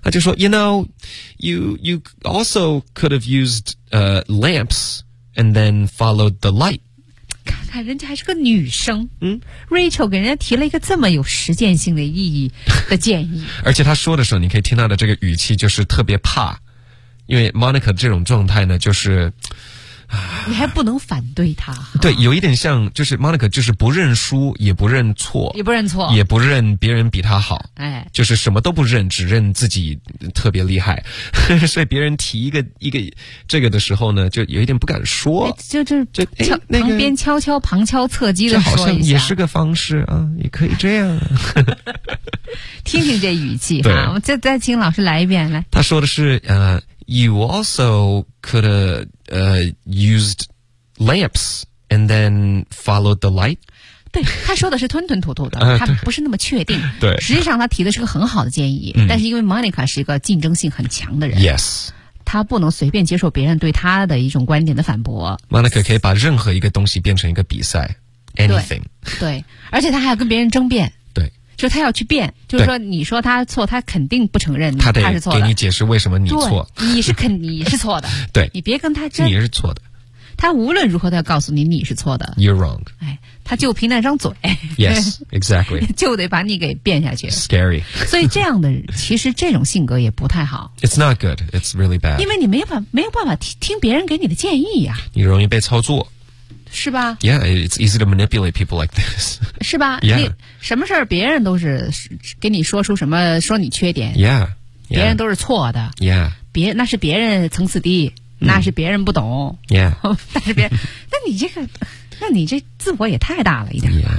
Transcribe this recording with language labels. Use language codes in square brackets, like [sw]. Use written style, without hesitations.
[zh] 他就说 [en] ，You know, you also could have used lamps and then followed the light。 [zh] 看人家还是个女生，Rachel 给人家提了一个这么有实践性的意义的建议。而且他说的时候，你可以听到的这个语气就是特别怕，因为 Monica 这种状态呢，就是你还不能反对他。对，有一点像就是 Monica 就是不认输，也不认错，也不认错，也不认别人比他好。哎，就是什么都不认，只认自己特别厉害。所以别人提一个这个的时候呢，就有一点不敢说。旁边悄悄旁敲侧击的说一下，这好像也是个方式啊，也可以这样。听听这语气哈，我们再请老师来一遍来。他说的是 [en] You also could have used lamps and then followed the light. [zh] 对，他说的是吞吞吐吐的，他不是那么确定。对，实际上他提的是个很好的建议，但是因为 Monica 是一个竞争性很强的人 [en] ，Yes， [zh] 他不能随便接受别人对他的一种观点的反驳。 Monica 可以把任何一个东西变成一个比赛 ， [en] Anything [zh] 对。对，而且他还要跟别人争辩。就他要去辩，就是说你说他错，他肯定不承认他是错的。他得给你解释为什么你错，你是肯你是错的。对，你别跟他争，你是错的。他无论如何都要告诉你你是错的。 [en] You're wrong. [zh] 哎，他就凭那张嘴。 [en] Yes, exactly. [zh] 就得把你给变下去。 [en] Scary. [zh] 所以这样的其实这种性格也不太好。 [en] It's not good. It's really bad. [zh] 因为你没有办法听别人给你的建议呀。你容易被操作。是吧 [en] ？Yeah, it's easy to manipulate people like this. [zh] 是吧 [en] ？Yeah, [zh] 你什么事儿别人都是给你说出什么说你缺点 [en] ？Yeah, [zh] 别人都是错的。 [en] Yeah, [zh] 别那是别人层次低，那是别人不懂。 [en] Yeah, [zh] 但是别人，那你这个，那你这自我也太大了一点。